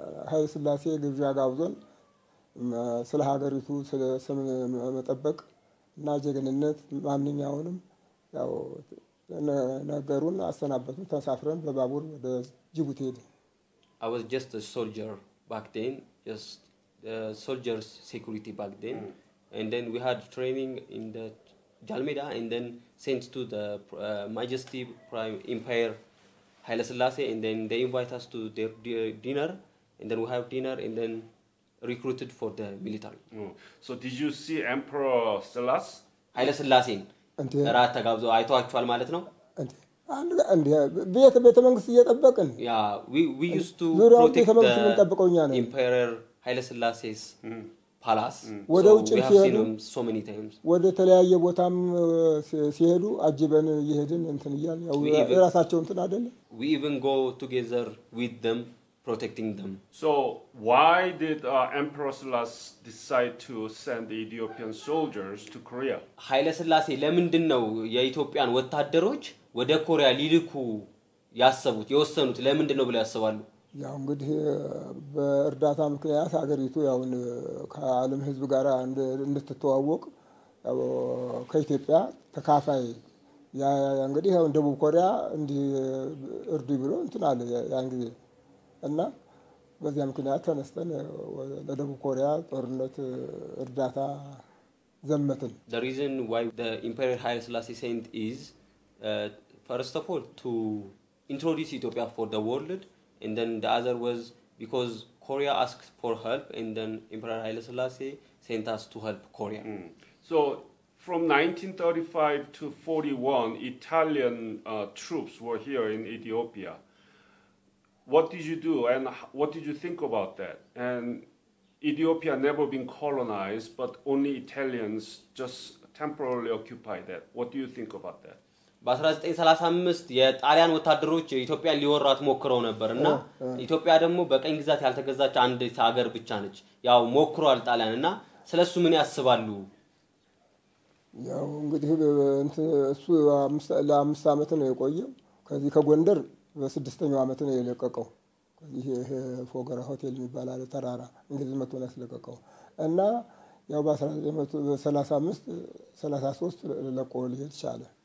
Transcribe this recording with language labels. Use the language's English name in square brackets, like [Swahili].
[Amharic] ኃይለ ሥላሴ ግብዣ ጋብዞን ስለ ሀገሪቱ ስለ ስም መጠበቅ እና ጀግንነት ማንኛውንም ያው ነገሩን አሰናበቱን። ተሳፍረን በባቡር ወደ ጅቡቲ ሄድን። [English] I was just a soldier back then, just soldiers security back then, and then we had training in the Jalmeda and then sent to the Majesty Prime Empire Haile Selassie, and then they invite us to their dinner, and then we have dinner and then recruited for the military. So did you see Emperor Selassie? [Amharic] Haile Selassie ራት ተጋብዞ አይቷቸዋል ማለት ነው። አንድ ቤተ መንግስት እየጠበቅን [English] ያ we used to protect the Emperor Haile Selassie's palace. [Amharic] ወደ ውጭ ሲሄዱ [English] so many times [Amharic] ወደ ተለያየ ቦታም ሲሄዱ አጅበን እየሄድን እንትን ይያል ያው ራሳቸው እንትን አይደለ [English] we even go together with them protecting them. So why did Emperor Selassie decide to send the Ethiopian soldiers to Korea? [Amharic] ኃይለ ሥላሴ ለምንድን ነው የኢትዮጵያን ወታደሮች ወደ ኮሪያ ሊልኩ ያሰቡት የወሰኑት ለምንድን ነው ብለው ያስባሉ? ያው እንግዲህ በእርዳታ ምክንያት ሀገሪቱ ያው ከዓለም ህዝብ ጋር እንድትተዋወቅ ያው ከኢትዮጵያ ተካፋይ ያ እንግዲህ ያው ደቡብ ኮሪያ እንዲህ እርዱ ብሎ እንትን አለ ያን ጊዜ እና በዚያ ምክንያት ተነስተን ለደቡብ ኮሪያ ጦርነት እርዳታ ዘመትን። [English] The reason why the Emperor Haile Selassie sent is first of all to introduce Ethiopia for the world, and then the other was because Korea asked for help, and then Emperor Haile Selassie sent us to help Korea. So from 1935 to 41 Italian troops were here in Ethiopia. What did you do and what did you think about that? And Ethiopia never been colonized, but only Italians just temporarily occupied that. What do you think about that? [Amharic] በ1935 የጣሊያን ወታደሮች ኢትዮጵያን ሊወራት ሞክረው ነበርና ኢትዮጵያ ደግሞ በቀኝ ግዛት ያልተገዛች አንድ ሀገር ብቻ ነች። ያው ሞክሯል ጣሊያንና ስለሱ ምን ያስባሉ? ያው እንግዲህ እሱ ለአምስት ዓመት ነው የቆየው። ከዚህ ከጎንደር በስድስተኛው ዓመት ነው የለቀቀው። ከዚህ ፎገራ ሆቴል የሚባል አለ ተራራ እንግሊዝ መጥቶ ነው ያስለቀቀው እና ያው በ1935 33 ለቆ ሊሄድ ቻለ።